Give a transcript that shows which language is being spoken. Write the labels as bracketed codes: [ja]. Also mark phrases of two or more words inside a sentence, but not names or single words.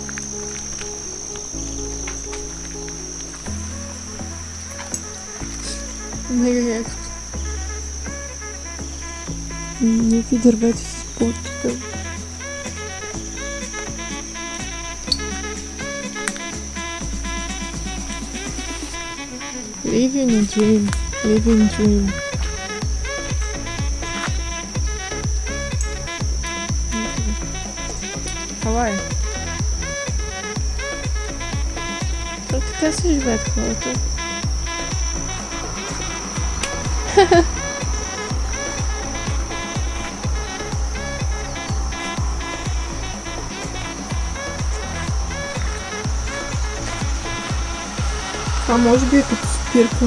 [bg] Мега якото. Някакви дървета с плотчета. [en] Living a dream. Living dream. [bg] Хавай. Така се живеят хората. Това може би е като спирка.